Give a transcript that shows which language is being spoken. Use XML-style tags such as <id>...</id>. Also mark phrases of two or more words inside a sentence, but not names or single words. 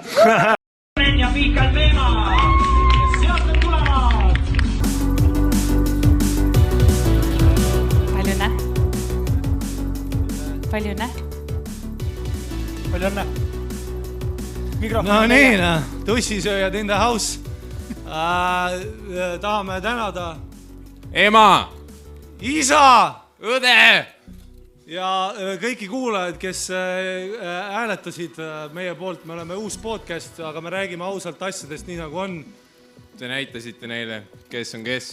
<et>Ja Miikal Veema! Sealt on tulevad! Palju õnne! Palju õnne! Palju õnne! No nii, tussisööjad</et> <en>in the house.</en> <et>Tahame tänada Ema! isa, Õde! ja kõiki kuulajaid, kes hääletasid meie poolt. Me oleme uus podcast, aga me räägime ausalt asjadest nii nagu on. Te näitasite neile, kes on kes.</et>